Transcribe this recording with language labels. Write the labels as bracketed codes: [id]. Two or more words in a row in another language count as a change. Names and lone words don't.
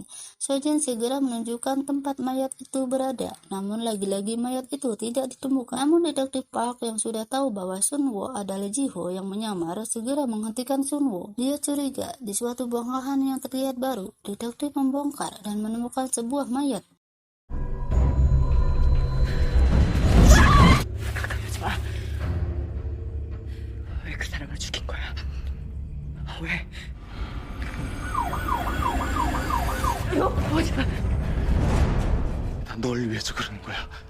[id] Sojin segera menunjukkan tempat mayat itu berada, namun lagi-lagi mayat itu tidak ditemukan. Namun detektif Park yang sudah tahu bahwa Sun-woo adalah Jiho yang menyamar segera menghentikan Sun-woo. Dia curiga di suatu bongkahan yang terlihat baru. Detektif membongkar dan menemukan sebuah mayat. [ko] 왜 그 사람을 죽인 거야? 왜? 이거 뭐지? 난 널 위해서 그러는 거야.